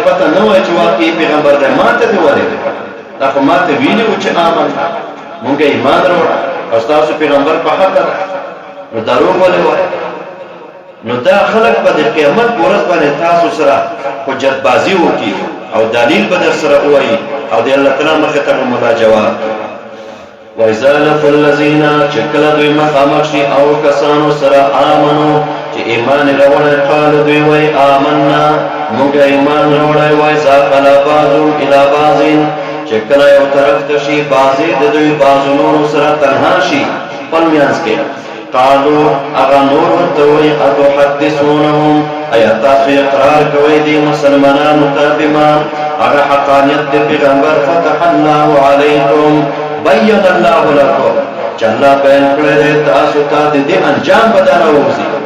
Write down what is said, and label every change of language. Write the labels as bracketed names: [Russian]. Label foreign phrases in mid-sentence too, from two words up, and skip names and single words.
[Pashto] پته نه وایي چې واقعي پیغمبر دی ما ته دې ولې دا خو ما ته ویلي وو چې آمن مونږ ایمان راوړه او ستاسو پیغمبر په حق ده نو دروغ ولې وایي نو دا خلق به د قیامت په ورځ باندې تاسو سره حجت بازي وکړي او دلیل به در سره ووایي او د الله تعالی مخې ته به ملا جواب [Arabic] وَإِذَا لَقُوا الَّذِينَ [Pashto] چې کله دوی مخامخ شي او کسانو سره آمنو چې ایمان راوړی قالو دوی وایي آمنا موږ ایمان راوړی [Arabic] وَإِذَا خَلَا بَعْضُهُمْ إِلَىٰ بَعْضٍ [Pashto] چې کله یو طرف ته شي بعضې د دوی بعضو نورو سره تنها شي خپل منځ کې قالو هغه نور ورته وایي اتحدثونهم ایا تاسو اقرار کوئ دې مسلمانانو ته بما هغه حقانیت د پیغمبر [Arabic] فتح الله علیکم بین الله لكم [Pashto] چې الله بیان کړی دی تاسو ته د دې انجام به دا راوځي